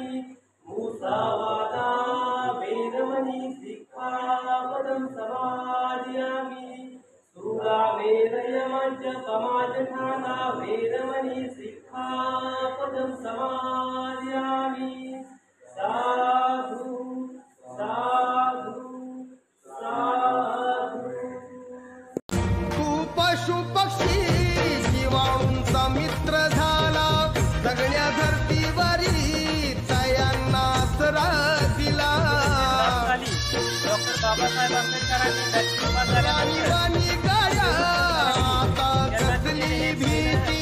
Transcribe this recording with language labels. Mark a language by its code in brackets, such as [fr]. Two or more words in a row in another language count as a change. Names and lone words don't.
[pi] मुसावादा वेरमणि सिक्खापदं समादयामि. सूरावेरयमञ्च पमाचठाना वेरमणि सिक्खापदं समादयामि. साधु साधु साधु. [mr] तू पशु पक्षी जीवाणूंचा मित्र झाला. सगळ्या धर्तीवरी तयांना आसरा दिला. डॉक्टर बाबासाहेब आंबेडकरांनी दक्षिणेला राणी गाड्या आता कसली भीती.